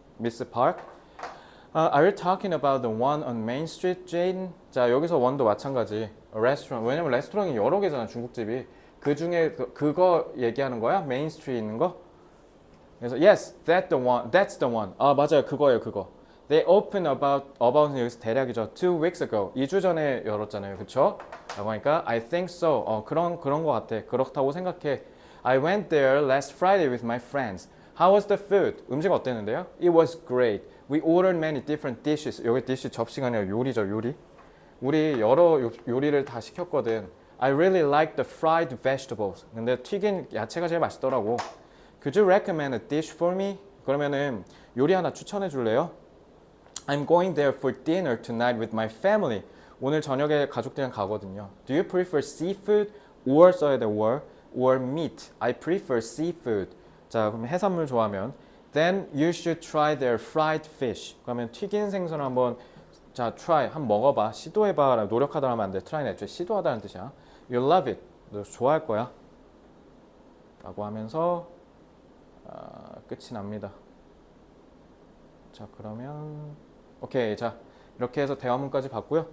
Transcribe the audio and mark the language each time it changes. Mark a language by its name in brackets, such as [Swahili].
[English] Miss Park? Are you talking about the one on Main Street, Jane? [Korean] 자, 여기서 원도 마찬가지. [English] restaurant. [Korean] 왜냐면 레스토랑이 여러 개잖아, 중국집이. 그 중에 그거 얘기하는 거야? 메인 스트리트에 있는 거? 그래서 [English] yes, that's the one. [Korean] 맞아요, 그거예요, 그거. [English] They opened about는 [Korean] 여기서 대략이죠. [English] 2 weeks ago. [Korean] 2주 전에 열었잖아요, 그쵸? 라고 하니까 [English] I think so. [Korean] 그런 거 같아. 그렇다고 생각해. [English] I went there last Friday with my friends. How was the food? [Korean] 음식 어땠는데요? [English] It was great. We ordered many different dishes. [Korean] 여기 dish 접시가 아니라 요리죠, 요리. 우리 여러 요리를 다 시켰거든. [English] I really like the fried vegetables. [Korean] 근데 튀긴 야채가 제일 맛있더라고. [English] Could you recommend a dish for me? [Korean] 그러면은 요리 하나 추천해 줄래요? [English] I'm going there for dinner tonight with my family. [Korean] 오늘 저녁에 가족들이랑 가거든요. [English] Do you prefer seafood or [Korean] 써야 돼 [English] or meat? I prefer seafood. [Korean] 자, 그럼 해산물 좋아하면 [English] then you should try their fried fish. [Korean] 그러면 튀긴 생선을 한번 자, try 한번 먹어봐. 시도해봐. 노력하다 하면 안 돼. try는 애초에 시도하다는 뜻이야. [English] You love it. [Korean] 너 좋아할 거야. 라고 하면서 끝이 납니다. 자, 그러면 오케이. 자, 이렇게 해서 대화문까지 봤고요.